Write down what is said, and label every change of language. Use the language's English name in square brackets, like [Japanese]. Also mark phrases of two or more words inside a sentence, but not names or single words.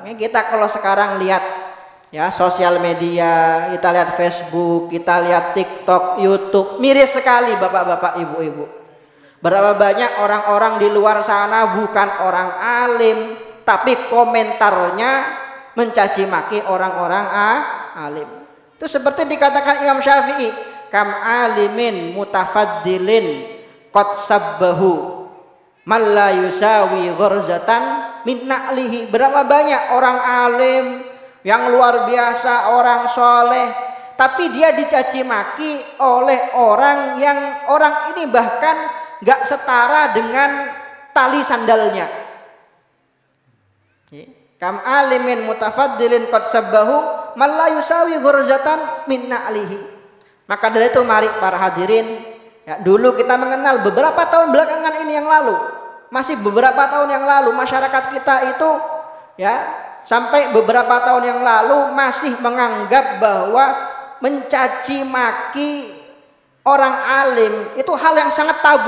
[Indonesian] Ini kita kalau sekarang lihat ya sosial media, kita lihat Facebook, kita lihat TikTok, YouTube, miris sekali bapak-bapak, ibu-ibu. Berapa banyak orang-orang di luar sana bukan orang alim, tapi komentarnya mencaci maki orang-orang alim. Itu seperti dikatakan Imam Syafi'i, [Arabic] كم عالم متفضل قد سبه من لا يساوي غرزة من نعله. [Indonesian] Berapa banyak orang alim yang luar biasa, orang soleh, tapi dia dicaci maki oleh orang yang orang ini bahkan gak setara dengan tali sandalnya. [Arabic] كم عالم متفضل قد سبه من لا يساوي غرزة من نعله. [Indonesian] Maka dari itu mari para hadirin, ya, dulu kita mengenal beberapa tahun belakangan ini yang lalu, masih beberapa tahun yang lalu masyarakat kita itu ya sampai beberapa tahun yang lalu masih menganggap bahwa mencaci maki orang alim itu hal yang sangat tabu.